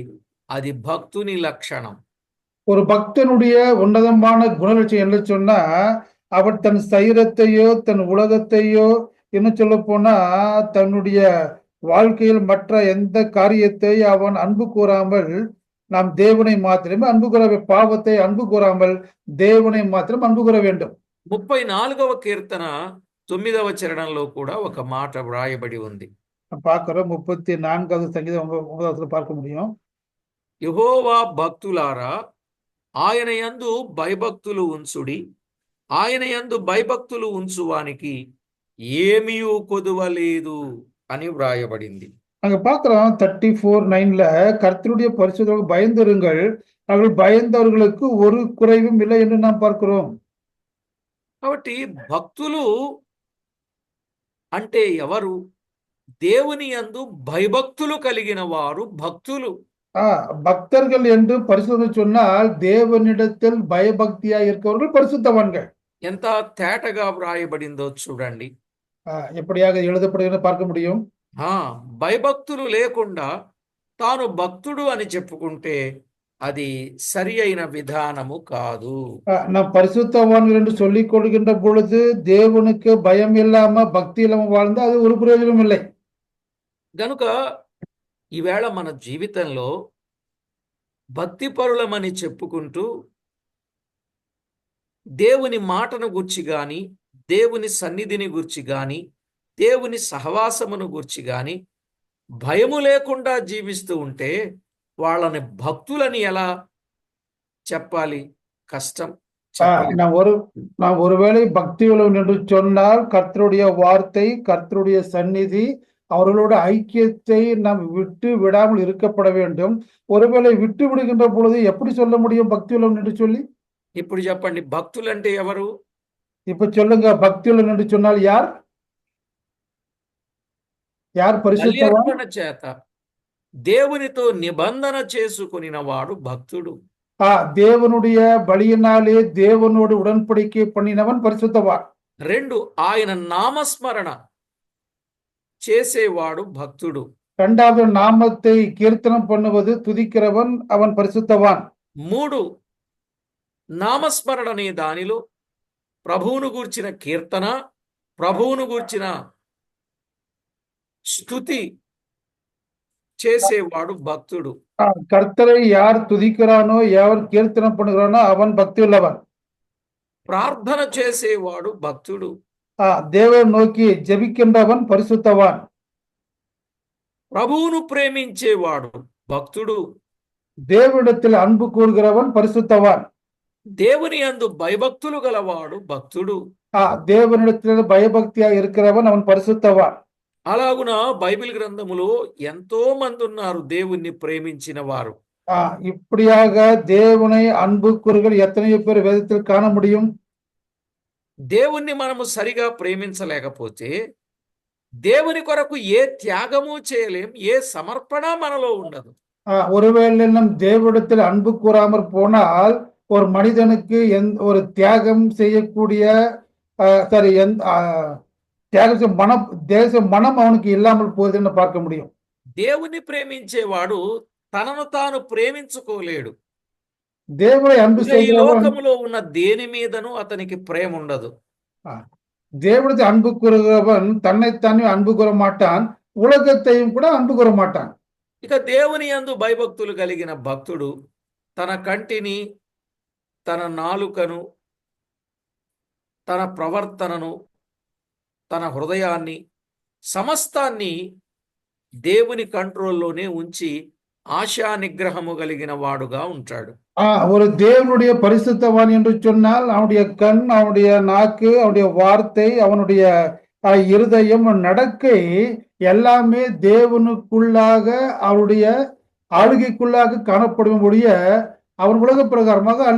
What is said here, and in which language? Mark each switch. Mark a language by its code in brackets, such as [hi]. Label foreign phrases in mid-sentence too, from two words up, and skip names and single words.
[te] అది భక్తుని లక్షణం. [ta] ஒரு பக்தனுடைய உன்னதமான குணலட்சணம் என்ன சொன்னா அவன் தன் சரீரத்தையோ, தன் உலகத்தையோ, இன்னும் சொல்ல போனா தன்னுடைய வாழ்க்கையில் மற்ற எந்த காரியத்தை அவன் அன்பு கூறாமல் நாம் தேவனை மாத்திரமே அன்பு கூற, பாவத்தை அன்பு கூறாமல் தேவனை மாத்திரம் அன்பு கூற வேண்டும். [te] 34వ కీర్తన 9వ చరణంలో కూడా ఒక మాట వ్రాయబడి ఉంది. [ta] பார்க்கிறோம். 34வது சங்கீதம் 9வது பார்க்க முடியும். [te] యెహోవా భక్తులారా ఆయన యందు భయభక్తులు ఉంచుడి, ఆయన యందు భయభక్తులు ఉంచువానికి ఏమీయూ కొదువలేదు అని వ్రాయబడింది. [ta] அங்க பார்க்கிறோம் 34:9ல கர்த்தருடைய பரிசுத்தருக்கு பயந்திருங்கள், அவர்கள் பயந்தவர்களுக்கு ஒரு குறைவும் இல்லை என்று நாம் பார்க்கிறோம். [te] కాబట్టి భక్తులు అంటే ఎవరు? దేవుని యందు భయభక్తులు కలిగిన వారు భక్తులు. [ta] பக்தர்கள் என்று பரிசுத்தம் சொன்னால் தேவனிடத்தில் பயபக்தியா இருக்கிறவர்கள் பரிசுத்தவான்கள். [te] ఎంత తేటగా వ్రాయబడిందో చూడండి. [ta] எப்படியாக எழுதப்படுகிறது பார்க்க முடியும். [te] భయభక్తులు లేకుండా తాను భక్తుడు అని చెప్పుకుంటే అది సరి అయిన విధానము కాదు. [ta] நாம் பரிசுத்தவான்கள் என்று சொல்லிக் கொள்கின்ற பொழுது தேவனுக்கு பயம் இல்லாம பக்தி இல்லாம வாழ்ந்தா அது ஒரு பிரயோஜனம் இல்லை. [te] గనుక ఈవేళ మన జీవితంలో భక్తిపరులమని చెప్పుకుంటూ దేవుని మాటను గూర్చి గాని, దేవుని సన్నిధిని గూర్చి గాని, దేవుని సహవాసమును గూర్చి గాని భయము లేకుండా జీవిస్తూ ఉంటే వాళ్ళని భక్తులని ఎలా చెప్పాలి? కష్టం. [ta] நாம் ஒருவேளை பக்தியுள்ளவன் என்று சொன்னால் கர்த்தருடைய வார்த்தை, கர்த்தருடைய சந்நிதி, அவர்களோட ஐக்கியத்தை நாம் விட்டு விடாமல் இருக்கப்பட வேண்டும். ஒருவேளை விட்டு விடுகின்ற பொழுது எப்படி சொல்ல முடியும் பக்தியுள்ளவன் என்று சொல்லி? [te] ఇప్పుడు చెప్పండి, భక్తులంటే ఎవరు? [ta] இப்ப சொல்லுங்க, பக்தியுள்ளவன் என்று சொன்னால் யார்? யார் பரிசுத்தவான்? [te] బలి అర్పణ చేత దేవునితో నిబంధన చేసుకొనినవాడు భక్తుడు. [ta] தேவனுடைய பலியினாலே தேவனோடு உடன்படிக்கை பண்ணினவன் பரிசுத்தவான். 2, [te] ఆయన నామస్మరణ చేసేవాడు భక్తుడు. [ta] இரண்டாவது நாமத்தை கீர்த்தனம் பண்ணுவது, துதிக்கிறவன் அவன் பரிசுத்தவான். 3, [te] నామస్మరణ అనే దానిలో ప్రభువును గూర్చిన కీర్తన, ప్రభువును గూర్చిన స్తుతి చేసేవాడు భక్తుడు. [ta] கர்த்தரை யார் துதிக்கிறானோ, யார் கீர்த்தனம் பண்ணுகிறானோ அவன் பக்தி உள்ளவன். [te] ప్రార్థన చేసేవాడు భక్తుడు. [ta] தேவன் நோக்கி ஜெபிக்கின்றவன் பரிசுத்தவான். [te] ప్రభువును ప్రేమించేవాడు భక్తుడు. [ta] தேவனிடத்தில் அன்பு கூறுகிறவன் பரிசுத்தவான். [te] దేవుని యందు భయభక్తులు గలవాడు భక్తుడు. [ta] தேவனிடத்தில் பயபக்தியா இருக்கிறவன் அவன் பரிசுத்தவான். [te] అలాగున బైబిల్ గ్రంథములో ఎంతో మంది ఉన్నారు దేవుణ్ణి ప్రేమించిన వారు. [ta] இப்படியாக தேவனை அன்பு கூறுகள் எத்தனையோ பேர் வேதத்தில் காண முடியும். [te] దేవుణ్ణి మనము సరిగా ప్రేమించలేకపోతే దేవుని కొరకు ఏ త్యాగము చేయలేం, ఏ సమర్పణ మనలో ఉండదు. [ta] ஒருவேளை நம் தேவனிடத்தில் அன்பு கூறாமற் போனால் ஒரு மனிதனுக்கு ஒரு தியாகம் செய்யக்கூடிய மனம் அவனுக்கு இல்லாமல் போகுதுன்னு பார்க்க முடியும். [te] దేవుని ప్రేమించేవాడు తనను తాను ప్రేమించుకోలేడు. దేవుని అன்பు ఈ లోకములో ఉన్న దేని మీదను అతనికి ప్రేమ ఉండదు. [ta] దేవుడికి அன்பு கூறுகிறவன் தன்னைத்தானே அன்பு கூற மாட்டான், உலகத்தையும் கூட அன்பு கூற மாட்டான். [te] ఇక దేవుని యందు భయభక్తులు కలిగిన భక్తుడు తన కంటిని, తన నాలుకను, తన ప్రవర్తనను, తన హృదయాన్ని, సమస్తాన్ని దేవుని కంట్రోల్లోనే ఉంచి ఆశా నిగ్రహము కలిగిన వాడుగా ఉంటాడు. [ta] ஒரு தேவனுடைய பரிசுத்தவான் என்று சொன்னால் அவனுடைய கண், அவனுடைய நாக்கு, அவனுடைய வார்த்தை, அவனுடைய இருதயம், நடக்கை எல்லாமே தேவனுக்குள்ளாக அவருடைய ஆளுகைக்குள்ளாக காணப்படும்படிய அவன் உலக பிரகாரமாக அல்ல.